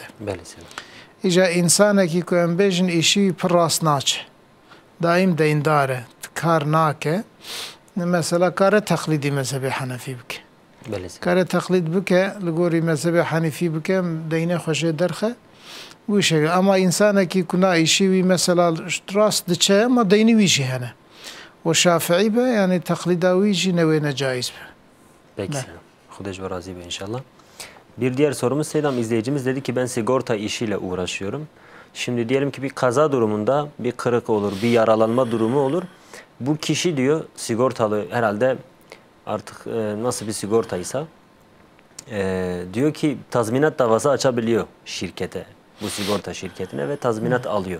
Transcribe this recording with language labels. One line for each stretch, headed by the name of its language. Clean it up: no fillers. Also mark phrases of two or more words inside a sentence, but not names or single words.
Kurdish: İca insanekî ku em bêjin îşî pir rast naçe. Daîm deyndar e. Kar nake. Mesela kare teklîdî mezhebê Henefî bike. Kare teklîd bike li gorî mezhebê Henefî bike deynê xwe jê derxe.
Turkish: Bu şekilde
Kurdish: ama insanekî ku na îşî wî mesela rast diçe ama deynî wî jî hene. O Şafîî be yani teklîda wî jî newê necaiz be.
Turkish: Peki.
Kurdish: Xudeş ve razı be
Turkish: inşallah. Bir diğer sorumuz Seydam izleyicimiz dedi ki ben sigorta işiyle uğraşıyorum. Şimdi diyelim ki bir kaza durumunda bir kırık olur, bir yaralanma durumu olur. Bu kişi diyor sigortalı herhalde artık nasıl bir sigortaysa diyor ki tazminat davası açabiliyor şirkete, bu sigorta şirketine ve tazminat alıyor.